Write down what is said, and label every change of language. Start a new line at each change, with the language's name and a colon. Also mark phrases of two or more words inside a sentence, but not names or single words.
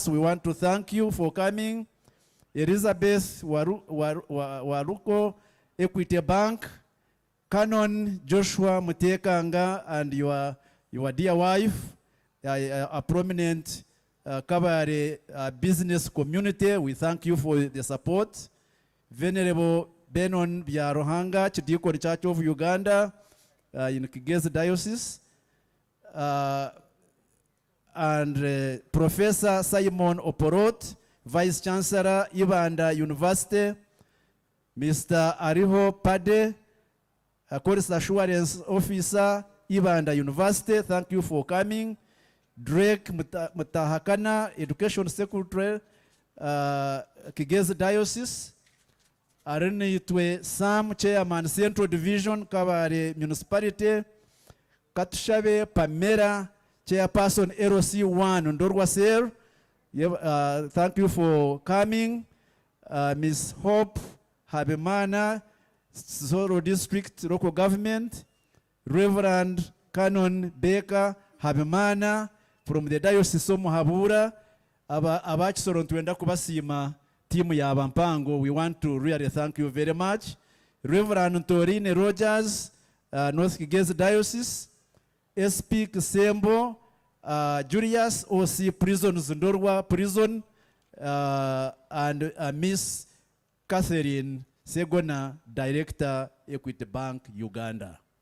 English: We want to thank you for coming. Elizabeth Waruko, Equity Bank, Canon Joshua Mutekanga, and your dear wife, a prominent Kabale business community. We thank you for the support. Venerable Benon Byarohanga, Chidikoni Church of Uganda, in Kigezi Diocese, and Professor Simon Oporot, Vice Chancellor, Ibanda University, Mr. Ariho Pade, Quality Assurance Officer, Ibanda University, thank you for coming. Drake Mutahakana, Education Secretary, Kigezi Diocese, Arenitwe Sam, Chairman, Central Division, Kabale Municipality, Katushabe Pamela, Chairperson, ROC1, Ndorwa Ser. Thank you for coming. Ms. Hope Habemana, Soro District Local Government, Reverend Canon Baker Habemana from the Diocese of Muhabura, Abachisoro Ntwenda Kubasima, Team Yabampango. We want to really thank you very much. Reverend Torine Rogers, North Kigezi Diocese, SP Kisembo, Julius OC Prison Zundorwa Prison, and Miss Catherine Segona, Director, Equity Bank, Uganda.